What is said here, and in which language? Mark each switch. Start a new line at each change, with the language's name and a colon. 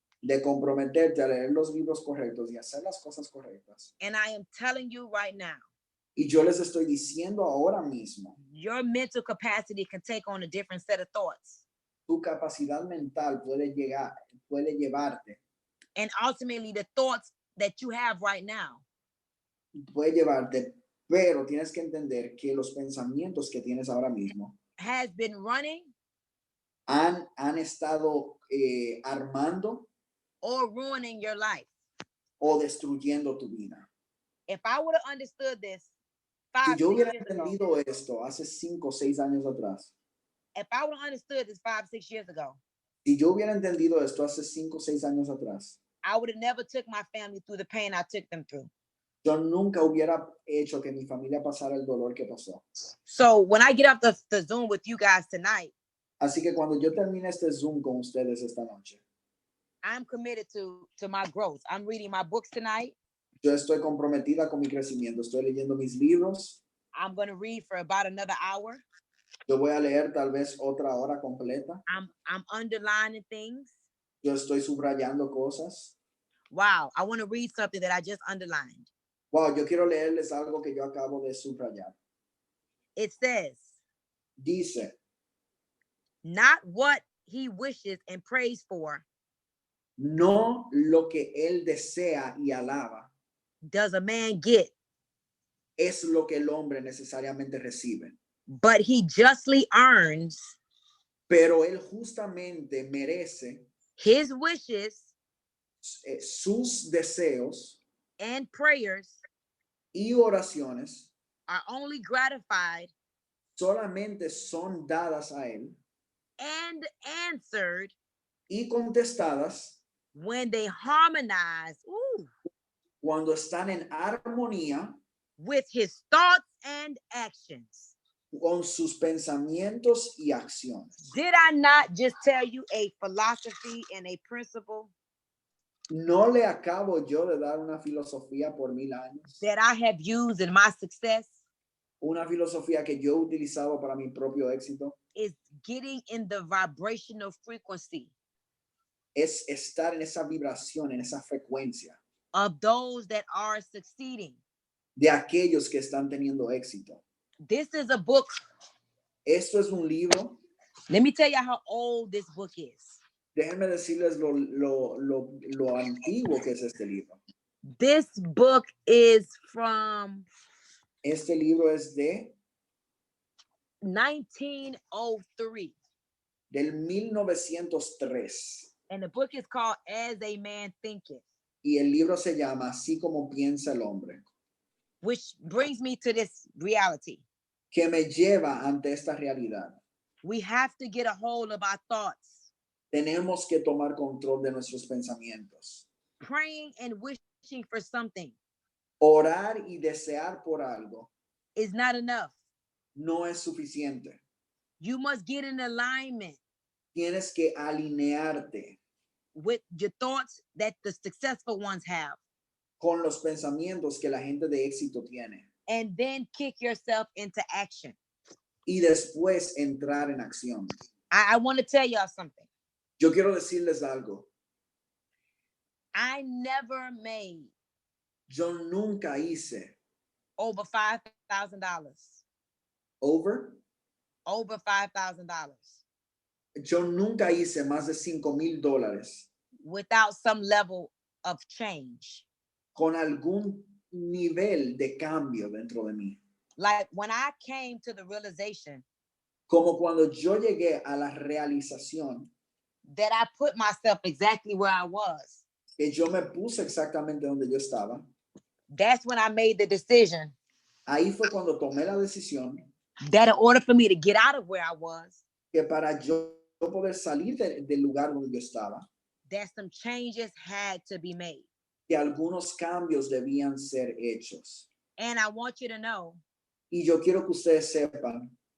Spanish: de comprometerte a leer los libros correctos y hacer las cosas correctas.
English: And I am telling you right now,
Spanish: Y yo les estoy diciendo ahora mismo,
English: your mental capacity can take on a different set of thoughts.
Spanish: tu capacidad mental puede llevarte,
English: And ultimately, the thoughts that you have right now
Spanish: pero tienes que entender que los pensamientos que tienes ahora mismo
English: has been running
Spanish: han estado armando
English: or ruining your life.
Spanish: o destruyendo tu vida.
English: If I would have understood this
Spanish: Si 5, yo 6 hubiera
English: years ago,
Spanish: entendido esto hace 5 o 6 años atrás,
English: if I would have understood this 5, 6 years ago,
Spanish: si yo hubiera entendido esto hace 5 o 6 años atrás,
English: I would have never took my family through the pain I took them through.
Spanish: yo nunca hubiera hecho que mi familia pasara el dolor que pasó.
English: So when I get off the Zoom with you guys tonight,
Spanish: Así que cuando yo termine este Zoom con ustedes esta noche,
English: I'm committed to my growth. I'm reading my books tonight.
Spanish: yo estoy comprometida con mi crecimiento. Estoy leyendo mis libros.
English: I'm going to read for about another hour.
Spanish: Yo voy a leer tal vez otra hora completa.
English: I'm underlining things.
Spanish: Yo estoy subrayando cosas.
English: Wow, I want to read something that I just underlined.
Spanish: Wow, yo quiero leerles algo que yo acabo de subrayar.
English: It says,
Spanish: Dice,
English: not what he wishes and prays for
Spanish: no lo que él desea y alaba
English: does a man get,
Spanish: es lo que el hombre necesariamente recibe,
English: but he justly earns
Spanish: pero él justamente merece
English: his wishes
Spanish: sus deseos
English: and prayers
Spanish: y oraciones
English: are only gratified
Spanish: solamente son dadas a él
English: and answered
Spanish: y contestadas
English: when they harmonize
Spanish: cuando están en armonía
English: with his thoughts and actions.
Spanish: con sus pensamientos y acciones.
English: Did I not just tell you a philosophy and a principle
Spanish: ¿No le acabo yo de dar una filosofía por 1000 años?
English: that I have used in my success?
Spanish: Una filosofía que yo he utilizado para mi propio éxito.
English: Is getting in the vibrational frequency
Spanish: Es estar en esa vibración, en esa frecuencia
English: of those that are succeeding.
Spanish: de aquellos que están teniendo éxito.
English: This is a book.
Spanish: Esto es un libro.
English: Let me tell you how old this book is.
Spanish: Déjenme decirles lo antiguo que es este libro.
English: This book is from
Spanish: Este libro es de
English: 1903.
Spanish: del 1903
English: And the book is called As a Man Thinketh,
Spanish: y el libro se llama Así como piensa el hombre.
English: which brings me to this reality.
Spanish: que me lleva ante esta realidad.
English: We have to get a hold of our thoughts.
Spanish: Tenemos que tomar control de nuestros pensamientos.
English: Praying and wishing for something
Spanish: Orar y desear por algo
English: is not enough.
Spanish: no es suficiente.
English: You must get in alignment
Spanish: Tienes que alinearte
English: with your thoughts that the successful ones have,
Spanish: con los pensamientos que la gente de éxito tiene
English: and then kick yourself into action.
Spanish: y después entrar en acción.
English: I want to tell y'all something.
Spanish: Yo quiero decirles algo.
English: I never made
Spanish: Yo nunca hice
English: over $5,000. over. Over $5,000
Spanish: Yo nunca hice más de $5,000
English: without some level of change.
Spanish: con algún nivel de cambio dentro de mí.
English: Like when I came to the realization
Spanish: Como cuando yo llegué a la realización
English: that I put myself exactly where I was,
Spanish: que yo me puse exactamente donde yo estaba,
English: that's when I made the decision
Spanish: ahí fue cuando tomé la decisión
English: that in order for me to get out of where I was,
Spanish: que para yo poder salir del lugar donde yo estaba,
English: that some changes had to be made.
Spanish: que algunos cambios debían ser hechos.
English: And I want you to know,
Spanish: Y yo quiero que ustedes sepan,